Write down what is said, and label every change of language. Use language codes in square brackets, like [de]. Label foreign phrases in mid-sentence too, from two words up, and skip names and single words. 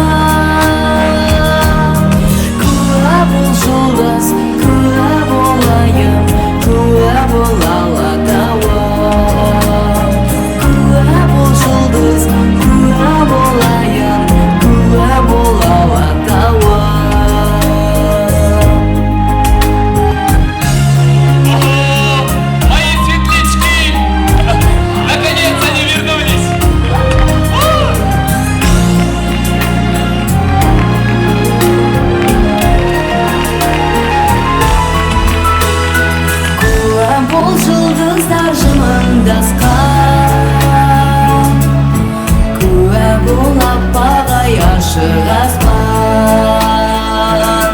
[kk] Куә бол жұлдыз, куә бол айым, куә бол алатауым. Куә бол жұлдыз, куә бол айым, куә бол алатауым. [ru] Мои светлячки! Наконец они вернулись! [kk] Куә бол жұлдыздар жымыңдасқан, куә бол аппақ ай ашық аспан.